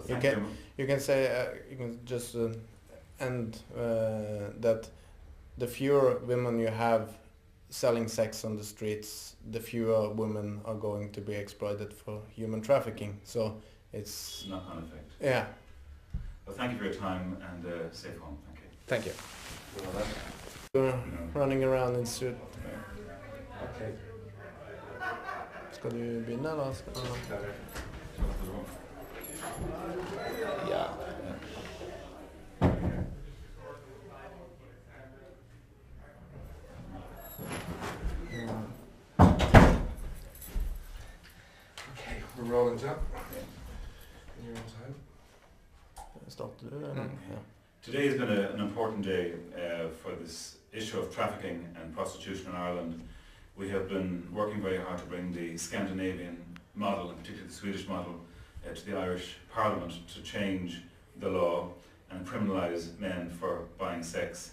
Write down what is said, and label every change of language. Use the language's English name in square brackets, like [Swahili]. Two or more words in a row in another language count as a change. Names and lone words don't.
[English] You can say you can just end that the fewer women you have selling sex on the streets, the fewer women are going to be exploited for human trafficking. So it's knock-on effect. Yeah. Well, thank you for your time and safe home. Thank you. Thank you. You're running around in suit. Okay. [Norwegian] Skal du begynne, eller skal du... Ja. [English] Okay, we're rolling, John. You're on time. [Norwegian] Starter du, eller? Ja. [English] Today has been an important day for this issue of trafficking and prostitution in Ireland. We have been working very hard to bring the Scandinavian model, and particularly the Swedish model, to the Irish Parliament to change the law and criminalise men for buying sex.